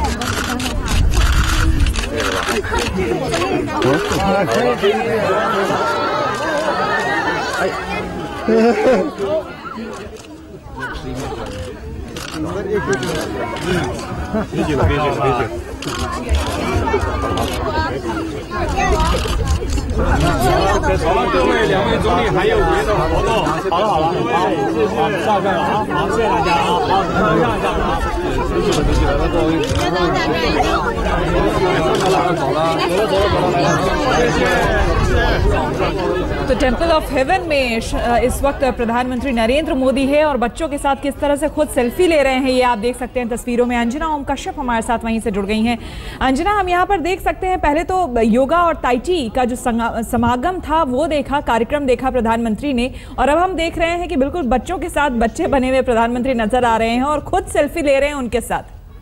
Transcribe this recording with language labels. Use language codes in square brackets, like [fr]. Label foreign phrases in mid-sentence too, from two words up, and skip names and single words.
[zh] 别紧了。好了，各位2位总理还有别的活动。好了，好，谢谢，下线了啊，好，谢谢大家啊，好，让一下啊，谢谢，来，各位， [hi] तो टेम्पल ऑफ हेवन में इस वक्त प्रधानमंत्री नरेंद्र मोदी है और बच्चों के साथ किस तरह से खुद सेल्फी ले रहे हैं ये आप देख सकते हैं तस्वीरों में। अंजना ओम कश्यप हमारे साथ वहीं से जुड़ गई हैं। अंजना, हम यहाँ पर देख सकते हैं पहले तो योगा और ताई ची का जो समागम था वो देखा, कार्यक्रम देखा प्रधानमंत्री ने, और अब हम देख रहे हैं कि बिल्कुल बच्चों के साथ बच्चे बने हुए प्रधानमंत्री नजर आ रहे हैं और खुद सेल्फी ले रहे हैं उनके साथ।